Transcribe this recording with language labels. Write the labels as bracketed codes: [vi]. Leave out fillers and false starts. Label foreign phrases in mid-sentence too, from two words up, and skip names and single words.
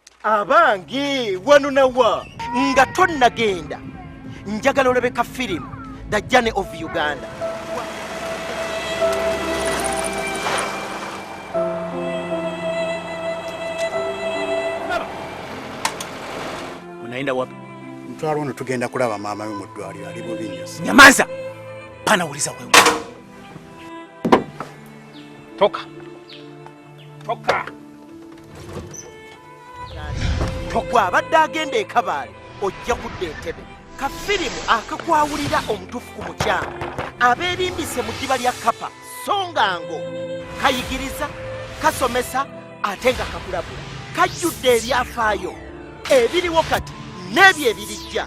[lg] Abange wano nawa nga tonnagenda njagala olabe ka film The Journey of Uganda. [sw] Unaenda wapi? [lg] Mtwalo ono tugenda kulaba maama we mu ddwaliro ali bubi nnyo. [sw] Nyamaza! Pana uliza wewe. Toka. Toka. [lg] Tokwa abadde agenda e Kabale ojja kudda Entebbe. Ka firimu akakwawulira omutuufu ku mukyanga abeerimbise mu ddiba lya Kapa so nga ngo kayigiriza kasomesa ate nga kakulabula kajjudde ebyafaayo ebiriwo kati n'ebyo ebirijja.